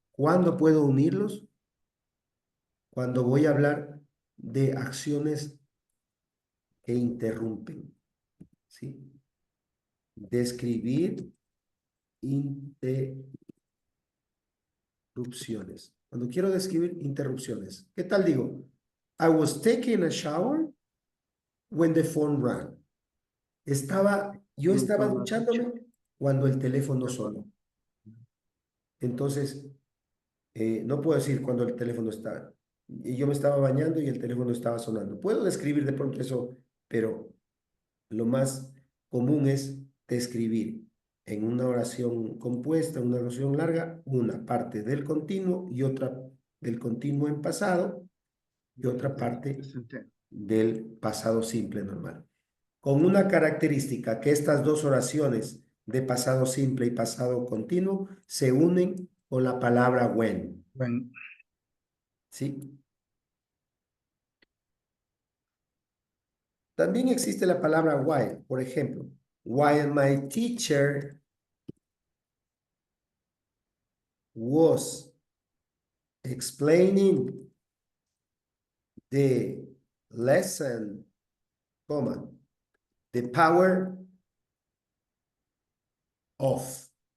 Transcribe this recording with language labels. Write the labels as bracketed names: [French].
[Spanish] ¿Cuándo puedo unirlos? Cuando voy a hablar de acciones que interrumpen, ¿sí? Describir interrupciones. Cuando quiero describir interrupciones, ¿qué tal digo? [English] I was taking a shower when the phone rang. [Spanish] Yo estaba duchándome cuando el teléfono sonó. Entonces, no puedo decir cuando el teléfono está. Yo me estaba bañando y el teléfono estaba sonando. Puedo describir de pronto eso, pero lo más común es describir en una oración compuesta, una oración larga, una parte del continuo y otra del continuo en pasado y otra parte del pasado simple normal. Con una característica que estas dos oraciones de pasado simple y pasado continuo se unen con la palabra when. ¿Sí? También existe la palabra while. Por ejemplo, [English] while my teacher was explaining the lesson, comma, the power of.